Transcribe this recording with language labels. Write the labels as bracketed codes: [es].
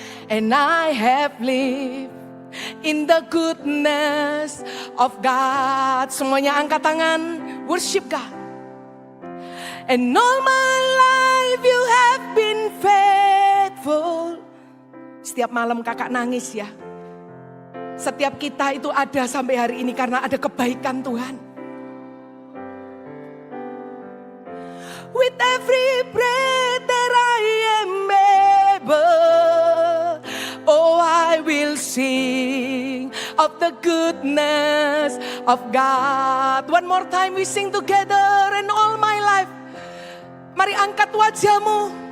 [en] And I have lived in the goodness of God. Semuanya angkat tangan, worship God. And all my life you have been faithful. [id] Setiap malam kakak nangis ya. Setiap kita itu ada sampai hari ini karena ada kebaikan Tuhan. [en] With every breath that I am able, oh, I will sing of the goodness of God. One more time we sing together. And all my life, mari angkat wajahmu.